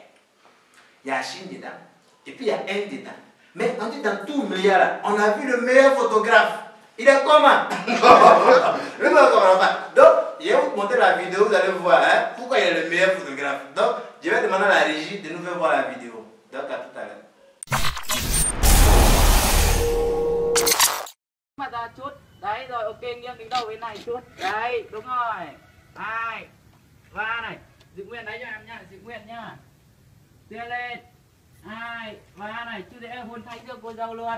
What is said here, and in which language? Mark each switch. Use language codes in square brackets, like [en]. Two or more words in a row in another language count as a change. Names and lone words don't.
[fr] Il y a la Chine dedans, et puis il y a Inde dedans. Mais on dit dans tout le milieu là, on a vu le meilleur photographe. Il est comment? Le meilleur photographe. Donc, je vais vous montrer la vidéo, vous allez voir pourquoi il est le meilleur photographe. Donc, je vais demander à la régie de nous faire voir la vidéo. Donc, à tout à l'heure. [vi] Đấy rồi, ok, nghiêng đứng đầu bên này chút. Đấy, đúng rồi. 2, 3 này. Giữ nguyên đấy cho em nhá, giữ nguyên nhá. Đưa lên. 2, 3 này, chú để hôn thanh cho cô dâu luôn.